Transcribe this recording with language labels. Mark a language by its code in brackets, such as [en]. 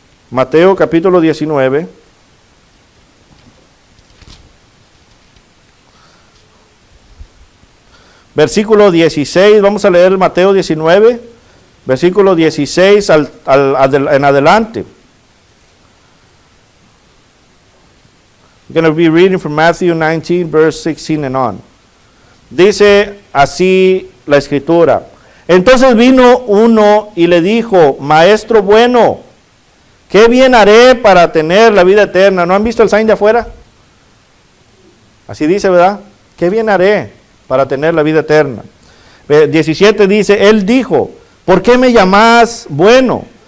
[es] Mateo capítulo 19. Versículo 16, vamos a leer Mateo 19, versículo 16 en adelante. [en] We're going to be reading from Matthew 19, verse 16 and on. [es] Dice así la escritura. Entonces vino uno y le dijo, maestro bueno, ¿qué bien haré para tener la vida eterna? ¿No han visto el sign de afuera? Así dice, ¿verdad? ¿Qué bien haré para tener la vida eterna? 17 dice, él dijo, ¿por qué me llamás bueno?